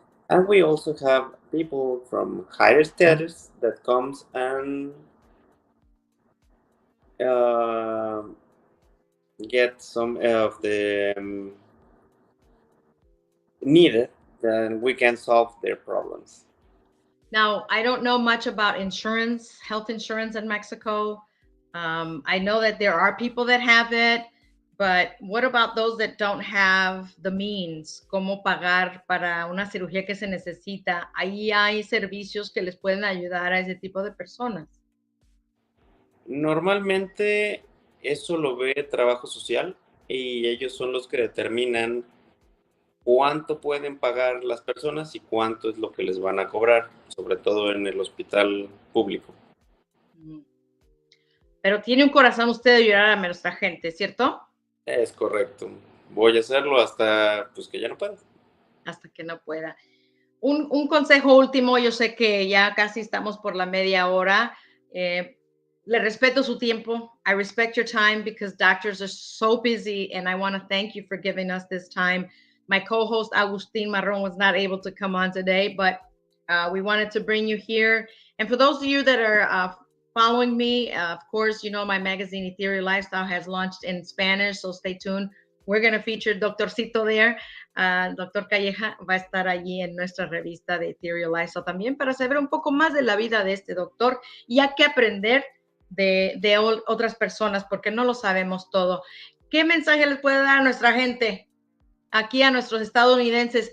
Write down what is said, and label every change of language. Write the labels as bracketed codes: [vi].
[en] And we also have people from higher status that comes and uh, get some of the needed, then we can solve their problems. Now, I don't know much about insurance, health insurance in Mexico. I know that there are people that have it, but what about those that don't have the means? [es] ¿Cómo pagar para una cirugía que se necesita? Ahí hay servicios que les pueden ayudar a ese tipo de personas. Normalmente eso lo ve trabajo social y ellos son los que determinan cuánto pueden pagar las personas y cuánto es lo que les van a cobrar, sobre todo en el hospital público. Pero tiene un corazón usted de ayudar a nuestra gente, ¿cierto? Es correcto. Voy a hacerlo hasta pues que ya no pueda. Hasta que no pueda. Un consejo último, yo sé que ya casi estamos por la media hora. Le respeto su tiempo. [en] I respect your time because doctors are so busy, and I want to thank you for giving us this time. My co-host Agustin Marron was not able to come on today, but we wanted to bring you here. And for those of you that are following me, of course, you know my magazine Ethereal Lifestyle has launched in Spanish, so stay tuned. We're going to feature Doctorcito there. [es] Doctor Calleja va a estar allí en nuestra revista de Ethereal Lifestyle también para saber un poco más de la vida de este doctor y hay que aprender de otras personas porque no lo sabemos todo. ¿Qué mensaje les puede dar a nuestra gente aquí, a nuestros estadounidenses?